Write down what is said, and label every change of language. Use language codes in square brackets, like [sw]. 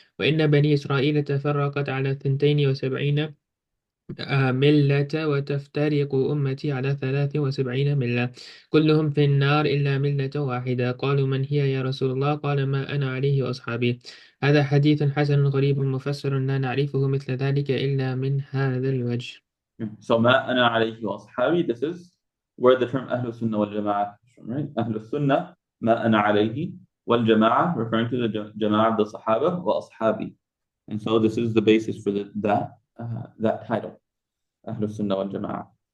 [ar] وإن بني إسرائيل تفرقت على 72 ملة وتفترق أمتي على 73 ملة كلهم في النار إلا ملة واحدة. قالوا من هي يا رسول الله قال ما أنا عليه وأصحابي. هذا حديث حسن غريب مفسر لا نعرفه مثل ذلك إلا من هذا الوجه. [en] So [ar] ما أنا عليه وأصحابي, [en] this is where the term [ar] أهل السنة والجماعة [en] comes from, right? [ar] أهل السنة ما أنا عليه, والجماعة [en] referring to the [ar] جماعة [en] of the Sahaba [ar] وأصحابي. [en] And so this is the basis for that title, [ar] أهل السنة والجماعة.